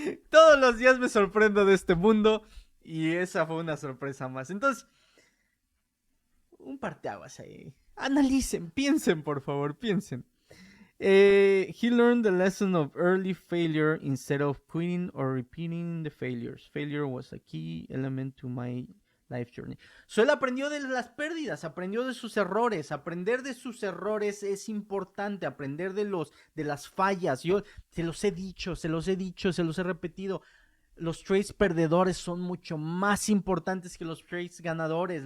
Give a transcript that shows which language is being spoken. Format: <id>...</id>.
<es>Todos los días me sorprendo de este mundo y esa fue una sorpresa más. Entonces, un parteaguas ahí. Analicen, piensen, por favor, piensen.</es> <en>He learned the lesson of early failure instead of quitting or repeating the failures. Failure was a key element to my life journey.</en> <es>So él aprendió de las pérdidas, aprendió de sus errores. Aprender de sus errores es importante. Aprender de las fallas. Yo se los he dicho, se los he repetido. Los trades perdedores son mucho más importantes que los trades ganadores.</es>